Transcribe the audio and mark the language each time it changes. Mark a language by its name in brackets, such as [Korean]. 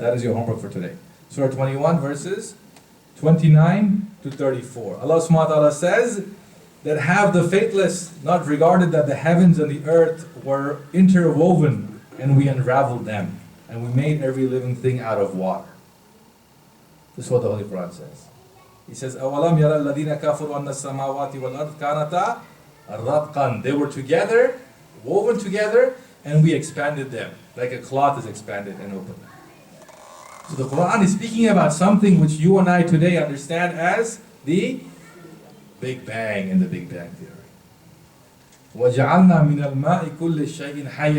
[English] That is your homework for today. Surah 21, verses 29 to 34. Allah subhanahu wa ta'ala says that have the faithless not regarded that the heavens and the earth were interwoven and we unraveled them and we made every living thing out of water. This is what the Holy Quran says. He says, [Arabic] أَوَلَمْ يَرَى الَّذِينَ كَفَرُوا أَنَّ السَّمَاوَاتِ وَالْأَرْضَ كَانَتَا رَتْقًا. [English] They were together, woven together, and we expanded them, like a cloth is expanded and opened. So the Quran is speaking about something which you and I today understand as the Big Bang and the Big Bang theory. [Arabic] وَجَعَلْنَا مِنَ الْمَاءِ كُلِّ شَيْءٍ حَيٍّ.